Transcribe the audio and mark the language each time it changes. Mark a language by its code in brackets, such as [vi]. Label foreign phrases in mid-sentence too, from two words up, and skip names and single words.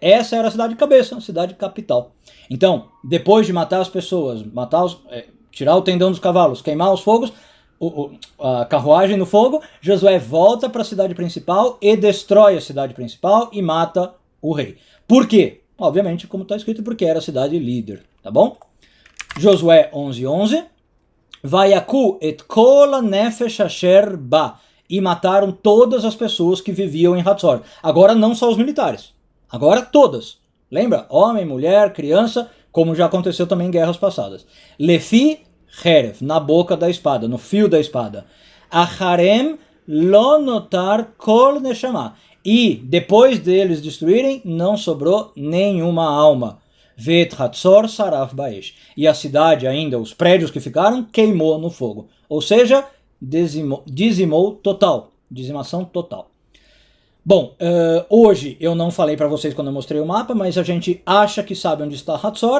[pt] Essa era a cidade de cabeça, a cidade capital. Então, depois de matar as pessoas, tirar o tendão dos cavalos, queimar os fogos, a carruagem no fogo, Josué volta para a cidade principal e destrói a cidade principal e mata o rei. Por quê? Obviamente, como está escrito, porque era a cidade líder, tá bom? Josué 11:11. [he] ויכו את כל הנפש אשר בה. [pt] E mataram todas as pessoas que viviam em Hatzor. Agora não só os militares, agora todas. Lembra? Homem, mulher, criança, como já aconteceu também em guerras passadas. [he] לפי חרב, [pt] na boca da espada, no fio da espada. [he] החרם לא נותר כל נשמה. [pt] E depois deles destruírem, não sobrou nenhuma alma. [he] ואת חצור שרף באש. [pt] E a cidade ainda, os prédios que ficaram, queimou no fogo. Ou seja, dizimou total. Dizimação total. Bom, hoje eu não falei para vocês quando eu mostrei o mapa, mas a gente acha que sabe onde está Hatzor.